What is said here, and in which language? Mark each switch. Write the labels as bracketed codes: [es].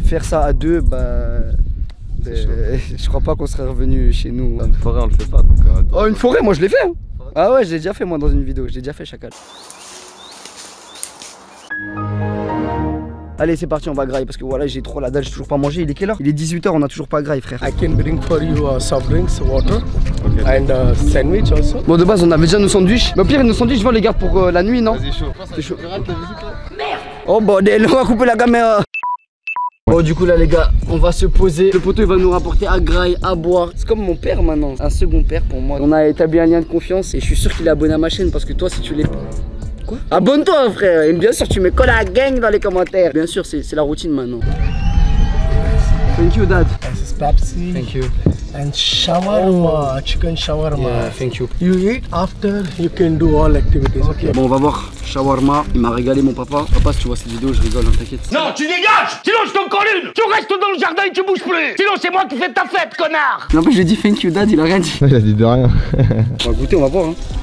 [fr] Faire ça à deux, je crois pas qu'on serait revenu chez nous. Une forêt on le fait pas donc. Oh une forêt, moi je l'ai fait hein. Ah ouais, je l'ai déjà fait moi dans une vidéo, je l'ai déjà fait chacal. Allez c'est parti, on va grailler parce que voilà j'ai trop la dalle, j'ai toujours pas mangé. Il est quelle heure? Il est 18 h, on a toujours pas graille frère. [en] I can bring for you soft drinks, water, and sandwich also. [fr] Bon de base on avait déjà nos sandwichs. Mais au pire nos sandwichs, on les garde pour la nuit non? Vas-y chaud. C'est chaud. Oh bordel, on va couper la caméra. Bon du coup là les gars, on va se poser. Le poteau il va nous rapporter à graille, à boire. C'est comme mon père maintenant, un second père pour moi. On a établi un lien de confiance et je suis sûr qu'il est abonné à ma chaîne parce que toi si tu l'es... Quoi? Abonne-toi frère. Et bien sûr tu mets la gang dans les commentaires. Bien sûr c'est la routine maintenant. [en] Thank you dad. This is Pepsi. Thank you. And shawarma, chicken shawarma. Yeah, thank you. You eat after you can do all activities. Okay. [fr] Bon on va voir shawarma. Il m'a régalé mon papa. Papa si tu vois cette vidéo je rigole hein, t'inquiète. Non, tu dégages. Sinon je t'en colle une. Tu restes dans le jardin et tu bouges plus. Sinon c'est moi qui fais ta fête, connard. Non mais je lui ai dit [en] thank you dad, [fr] il a rien dit. Il a dit de rien. On va goûter, on va voir hein.